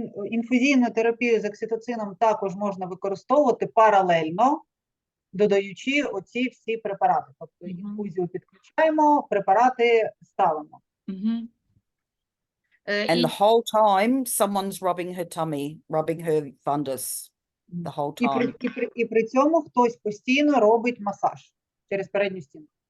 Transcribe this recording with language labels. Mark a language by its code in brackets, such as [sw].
[uk] Інфузійну терапію з окситоцином також можна використовувати паралельно, додаючи оці всі препарати. Тобто інфузію підключаємо, препарати ставимо. [en] And the whole time, someone's rubbing her tummy, rubbing her fundus, the whole time. [uk] І при цьому хтось постійно робить масаж через передню стінку.